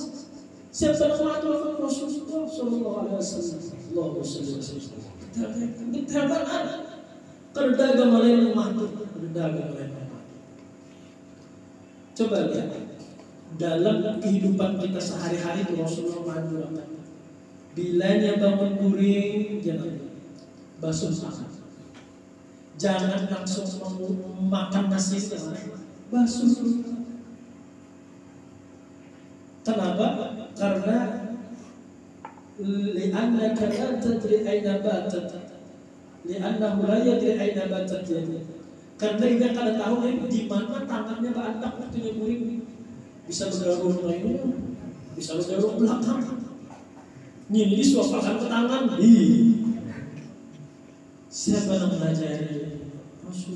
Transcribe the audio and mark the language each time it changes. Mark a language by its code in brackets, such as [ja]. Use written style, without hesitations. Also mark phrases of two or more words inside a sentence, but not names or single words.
[bjn] Siapa yang mengatur? [ar] رسول الله صلى الله عليه وسلم. [bjn] Detail ada. Kerja agama lain yang mengatur, kerja agama lain yang mengatur. Coba lihat dalam kehidupan kita sehari-hari itu Rasulullah mengatur. Bilanya bangun guring, jangan basuh tangan. Jangan langsung makan nasi basuh. Kenapa? [ar] Karena لأنك لا تدري أين باتت. لأنه لا يدري أين باتت يده. [bjn] Karena dia kada tahu di mana tangannya Pak waktunya guring. Bisa bergaruh lainnya, bisa bergaruh belakang. Ini suapkan ke tangan. Siapa yang mengajari? Rasul.